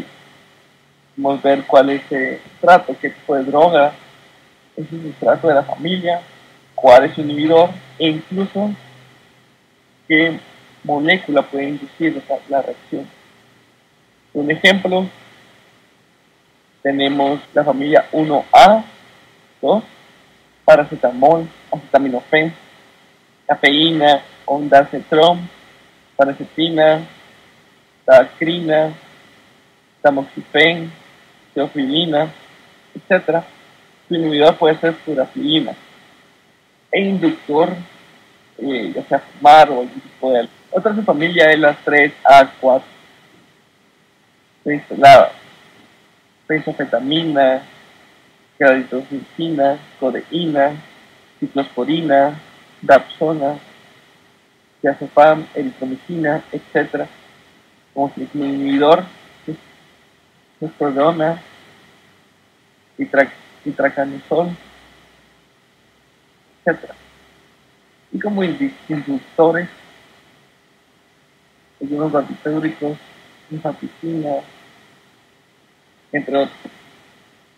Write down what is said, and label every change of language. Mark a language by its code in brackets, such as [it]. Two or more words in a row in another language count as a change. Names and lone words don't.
[es] Vamos a ver cuál es el sustrato, qué tipo de droga es el sustrato de la familia, cuál es su inhibidor e incluso qué molécula puede inducir la reacción. Un ejemplo, tenemos la familia 1A, 2, paracetamol, acetaminofén, cafeína, ondansetron, paracetina, tacrina, tamoxifén, teofilina, etc. Su inhibidor puede ser furacilina. E inductor, ya sea fumar o algún tipo de algo. Otra familia es la 3A4. La benzofetamina, garitosina, codeína, ciclosporina, dapsona, diazepam, eritromicina, etc. Como inhibidor, testosterona, itracanosol, etc. Y como inductores, algunos barbitúricos, rifampicina, entre otros.